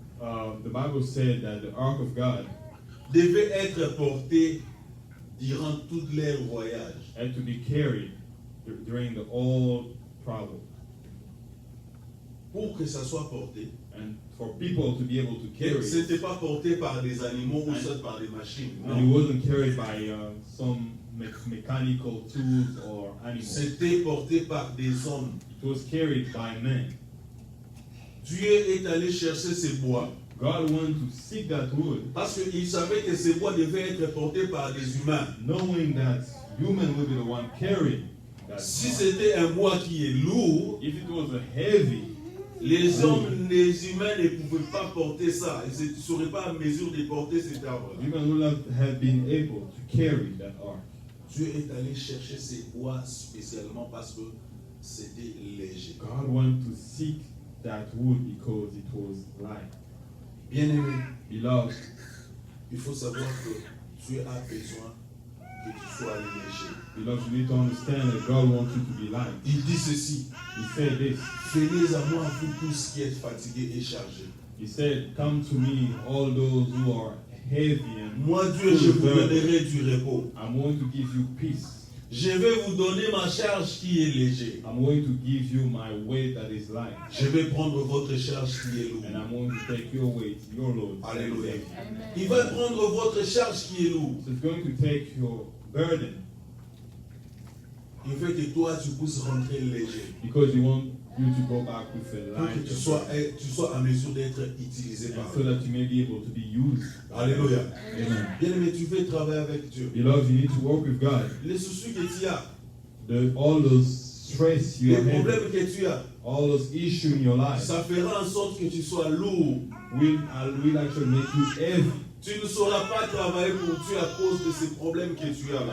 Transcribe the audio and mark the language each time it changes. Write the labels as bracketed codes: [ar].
[en] The Bible said that the ark of God [fr] devait être portée durant tout leur voyage. [en] had to be carried during the whole travel. [fr] Pour que ça soit porté, [en] And for people to be able to carry [fr] ce [en] it, [fr] n'était pas porté par des animaux ou soit par des machines. [en] and it [fr] Non. [en] wasn't carried by some mechanical tools or animals. [fr] C'était porté par des hommes. [en] It was carried by men. [fr] Dieu est allé chercher ces bois [en] God wanted to seek that wood, [fr] parce qu'il savait que ces bois devaient être portés par des humains. [en] knowing that human would be the one carrying that. [fr] Si c'était un bois qui est lourd, [en] If it was a heavy, [fr] les hommes, les humains ne pouvaient pas porter ça. Ils ne seraient pas en mesure de porter cet arbre. [en] human would not have been able to carry that ark. [fr] Dieu est allé chercher ces bois spécialement parce que c'était léger. [en] God wanted to seek that wood because it was light. [fr] Bien aimé, [en] Beloved, [fr] il faut savoir que Dieu a besoin que tu sois léger. [en] beloved, you need to understand that God wants you to be light. [fr] Il dit ceci: [en] He said this. [fr] venez à moi, vous tous qui êtes fatigués et chargés. [en] He said, "Come to me, all those who are heavy and [fr] Moi, Dieu, je vous donnerai du repos. [en] I'm going to give you peace. [fr] Je vais vous donner ma charge qui est légère. [en] I'm going to give you my weight that is light. [fr] Je vais prendre votre charge qui est lourde. [en] And I'm going to take your weight, your load. [fr] Alléluia. Il va prendre votre charge qui est lourde. [en] So it's going to take your burden [fr] Il veut que toi, tu puisses rentrer léger. [en] because you want you to go back with a [fr] Pour que [en] light [fr] tu sois en mesure d'être utilisé par [en] and so [fr] lui. [en] that you may be able to be used. [fr] Alléluia. [en] Amen. [fr] Bien aimé, tu veux travailler avec Dieu. [en] Beloved, you need to work with God. [fr] Les soucis que tu as, [en] All those stress you [fr] les [en] are having, [fr] problèmes que tu as, [en] all those issues in your life ça fera en sorte que tu sois lourd. will actually make you heavy. [fr] Tu ne sauras pas travailler pour Dieu à cause de ces problèmes que tu as là.